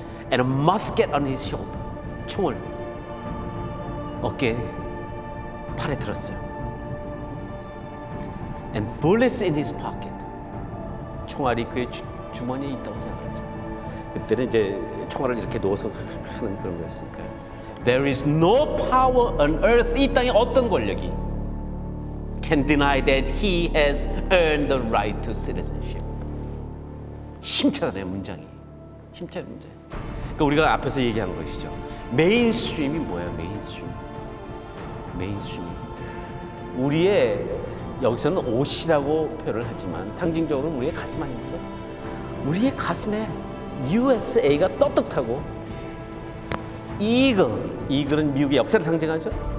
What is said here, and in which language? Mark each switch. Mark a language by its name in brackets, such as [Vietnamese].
[English] And a musket on his shoulder. [Korean] 총을 어깨에 팔에 들었어요. [English] And bullets in his pocket. [Korean] 총알이 그의 주머니에 있다고 생각하죠. 그때는 이제 총알을 이렇게 놓아서 하는 그런 거였으니까요. [English] There is no power on earth. [Korean] 이 땅에 어떤 권력이 [English] can deny that he has earned the right to citizenship. [Korean] 힘차잖아요, 문장이. 힘차는 문장. 그러니까 우리가 앞에서 얘기한 것이죠. 메인스트림이 뭐예요? 메인스트림이 우리의 여기서는 옷이라고 표현을 하지만 상징적으로 우리의 가슴 아닙니까? 우리의 가슴에 USA가 떳떳하고 이글은 미국의 역사를 상징하죠.